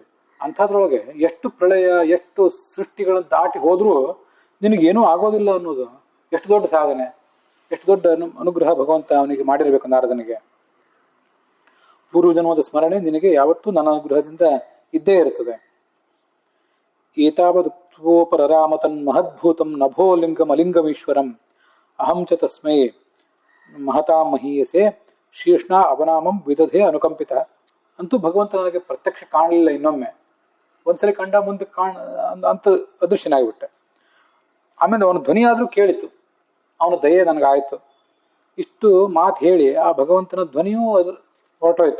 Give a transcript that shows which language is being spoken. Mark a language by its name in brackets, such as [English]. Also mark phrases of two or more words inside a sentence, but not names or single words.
[Kannada] ಅಂಥದ್ರೊಳಗೆ ಎಷ್ಟು ಪ್ರಳಯ, ಎಷ್ಟು ಸೃಷ್ಟಿಗಳನ್ನು ದಾಟಿ ಹೋದ್ರೂ ನಿನಗೇನೂ ಆಗೋದಿಲ್ಲ ಅನ್ನೋದು ಎಷ್ಟು ದೊಡ್ಡ ಸಾಧನೆ, ಎಷ್ಟು ದೊಡ್ಡ ಅನುಗ್ರಹ ಭಗವಂತ ಅವನಿಗೆ ಮಾಡಿರಬೇಕು. ನಾರದನಿಗೆ ಪೂರ್ವಜನ್ಮದ ಸ್ಮರಣೆ ನಿನಗೆ ಯಾವತ್ತೂ ನನ್ನ ಅನುಗ್ರಹದಿಂದ ಇದ್ದೇ ಇರ್ತದೆ. [Sanskrit] ಏತಾವದುಕ್ತೋಪರರಾಮತನ್ ಮಹದ್ಭೂತಂ ನಭೋ ಲಿಂಗಂ ಅಲಿಂಗಮೀಶ್ವರಂ ಅಹಂ ಚ ತಸ್ಮೈ ಮಹತಾಂ ಮಹೀಯಸೆ ಶೀರ್ಷ್ಣ ಅವನಾಮಂ ವಿದಧೆ ಅನುಕಂಪಿತ. [Kannada] ಅಂತೂ ಭಗವಂತ ನನಗೆ ಪ್ರತ್ಯಕ್ಷ ಕಾಣಲಿಲ್ಲ. ಇನ್ನೊಮ್ಮೆ ಒಂದ್ಸಲಿ ಕಂಡ, ಮುಂದೆ ಅಂತ ಅದೃಶ್ಯನಾಗಿಬಿಟ್ಟೆ. ಆಮೇಲೆ ಅವನ ಧ್ವನಿ ಆದರೂ ಕೇಳಿತು, ಅವನ ದಯೆ ನನಗಾಯಿತು. ಇಷ್ಟು ಮಾತು ಹೇಳಿ ಆ ಭಗವಂತನ ಧ್ವನಿಯೂ ಅದು ಹೊರಟೋಯ್ತು.